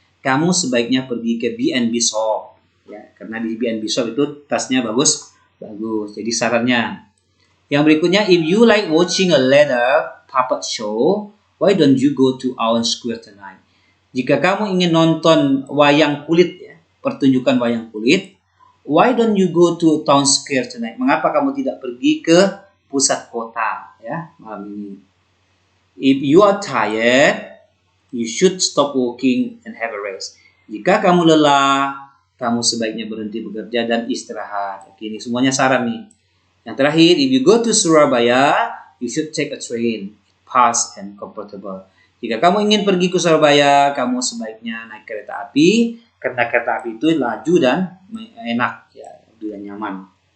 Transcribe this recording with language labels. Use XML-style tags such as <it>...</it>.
<id>Kamu sebaiknya pergi ke B&B shop, ya, karena di B&B shop itu tasnya bagus. Jadi sarannya. Yang berikutnya,</id> <en>if you like watching a leather puppet show, why don't you go to our square tonight?</en> <id>Jika kamu ingin nonton wayang kulit, ya, pertunjukan wayang kulit,</id> <en>why don't you go to town square tonight?</en> <id>Mengapa kamu tidak pergi ke pusat kota, ya, malam ini?</id> <en>If you are tired, you should stop working and have a rest.</en> <id>Jika kamu lelah, kamu sebaiknya berhenti bekerja dan istirahat. Oke, ini semuanya saran nih. Yang terakhir,</id> <en>if you go to Surabaya, you should take a train, fast and comfortable.</en> <id>Jika kamu ingin pergi ke Surabaya, kamu sebaiknya naik kereta api, karena kereta api itu laju dan enak, ya, dan nyaman.</id>